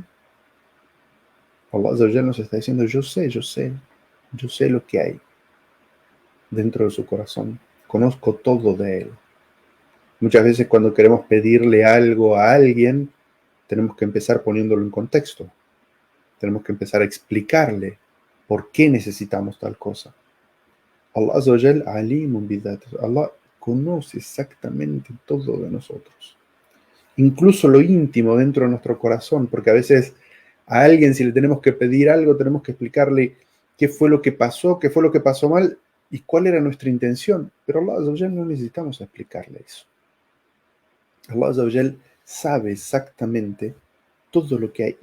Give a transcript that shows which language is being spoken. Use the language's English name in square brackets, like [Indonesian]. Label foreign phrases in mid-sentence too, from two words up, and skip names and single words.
[Spanish] Allah [Arabic] عز وجل [Spanish] nos está diciendo, yo sé lo que hay dentro de su corazón, conozco todo de él. Muchas veces cuando queremos pedirle algo a alguien, tenemos que empezar poniéndolo en contexto. Tenemos que empezar a explicarle por qué necesitamos tal cosa. [Arabic] الله عز وجل عليم بذات. [Spanish] Allah conoce exactamente todo de nosotros. Incluso lo íntimo dentro de nuestro corazón, porque a veces a alguien si le tenemos que pedir algo, tenemos que explicarle qué fue lo que pasó, qué fue lo que pasó mal y cuál era nuestra intención. Pero Allah [Arabic] عز وجل [Spanish] no necesitamos explicarle eso. Allah [Arabic] عز وجل [Spanish] sabe exactamente todo lo que hay.